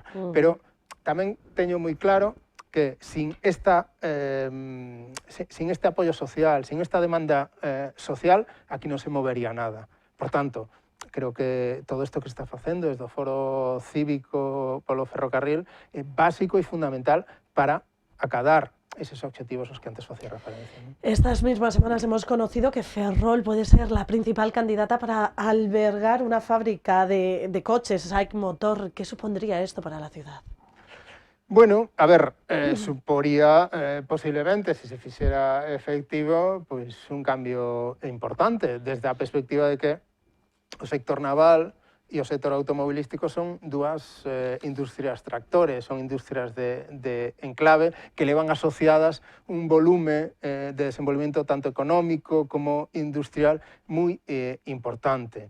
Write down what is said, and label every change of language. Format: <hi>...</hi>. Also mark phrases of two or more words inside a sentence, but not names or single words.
<gl>Pero tamén teño moi claro que sin este apoio social, sin esta demanda social, aquí non se movería nada. Por tanto, creo que todo isto que se está facendo desde o Foro Cívico polo Ferrocarril é básico e fundamental para acadar esos objetivos aos que antes facía referencia, ¿no?</gl> <es>Estas mismas semanas hemos conocido que Ferrol puede ser la principal candidata para albergar una fábrica de coches, SAIC Motor. ¿Qué supondría esto para la ciudad?</es> <gl>Bueno, a ver, suporía posiblemente, se se fixera efectivo, pois un cambio importante, desde a perspectiva de que o sector naval e o sector automobilístico son dúas industrias tractores, son industrias de enclave que levan asociadas un volume de desenvolvemento tanto económico como industrial moi importante.</gl>